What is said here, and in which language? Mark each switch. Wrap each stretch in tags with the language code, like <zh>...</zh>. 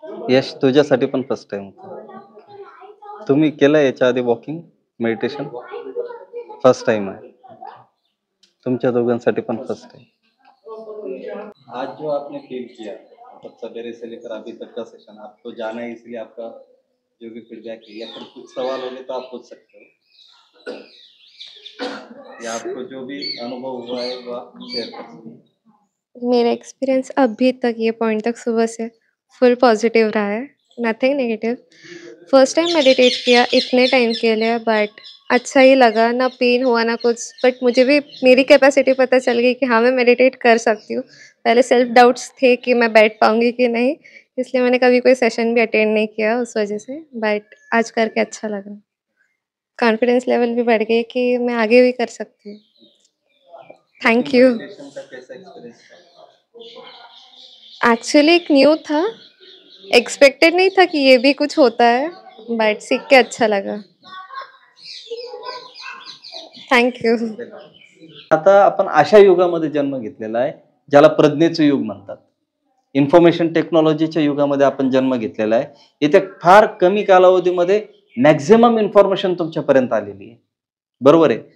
<mr>यश, तुझ्यासाठी पण first time होता. तुम्ही केलं याच्या आधी वॉकिंग, मेडिटेशन? फर्स्ट टाइम आहे. तुमच्या दोघांसाठी पण फर्स्ट टाइम.</mr> <hi>आज जो आपने फील किया, मतलब सवेरे से लेकर अभी तक का सेशन, आपको जाना है इसलिए आपका जो भी फीडबैक है, या फिर कुछ सवाल होंगे तो आप पूछ सकते हो, या आपको जो भी अनुभव हुआ है वो आप शेयर कर सकते हो। मेरा एक्सपीरियंस अभी तक ये पॉइंट तक सुबह से फुल पॉजिटिव रहा है,</hi> <en>Nothing negative.</en> <hi>First time meditate किया इतने टाइम के लिए, बट अच्छा ही लगा, ना पेन हुआ ना कुछ। बट मुझे भी मेरी कैपेसिटी पता चल गई कि हाँ, मैं मेडिटेट कर सकती हूँ। पहले सेल्फ डाउट्स थे कि मैं बैठ पाऊँगी कि नहीं, इसलिए मैंने कभी कोई सेशन भी अटेंड नहीं किया उस वजह से। बट आज करके अच्छा लगा, कॉन्फिडेंस लेवल भी बढ़ गई कि मैं आगे भी कर सकती हूँ।</hi> <en>Thank you.</en> <hi>मेडिटेशन का कैसा एक्सपीरियंस एक्चुअली एक न्यू था, एक्सपेक्टेड नहीं था कि ये भी कुछ होता है, बट सीख के अच्छा लगा।</hi> <en>Thank you.</en> <hi>था?</hi> <mr>आता आपण अशा युगामध्ये जन्म घेतलेला आहे, ज्याला प्रज्ञेचं युग म्हणतात. इन्फॉर्मेशन टेक्नॉलॉजीच्या युगामध्ये आपण जन्म घेतलेला आहे. इथे फार कमी कालावधीमध्ये मॅक्सिमम इन्फॉर्मेशन तुमच्यापर्यंत आलेली आहे. बरोबर आहे?</mr>